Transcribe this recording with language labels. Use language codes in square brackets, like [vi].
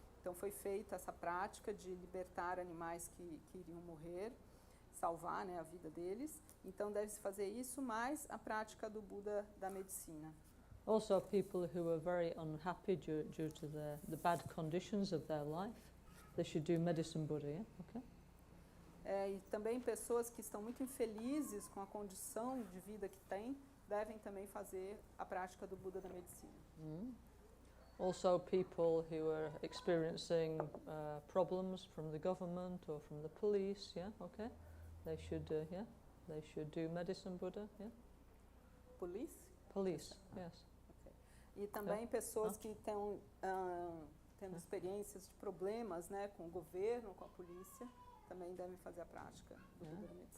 [pt] Então foi feita essa prática de libertar animais que iriam morrer, salvar, né, a vida deles. Então deve-se fazer isso, mais a prática do Buda da Medicina. [en] Also, people who are very unhappy due to the bad conditions of their life, they should do medicine Buddha, yeah? Okay? [pt] E também pessoas que estão muito infelizes com a condição de vida que têm, devem também fazer a prática do Buda da Medicina. [en] Also, people who are experiencing problems from the government or from the police, yeah, okay, they should do medicine Buddha, yeah. Police, yes. Okay. [pt] E também pessoas que estão tendo experiências de problemas, né, com o governo, com a polícia, também devem fazer a prática do Buda da Medicina.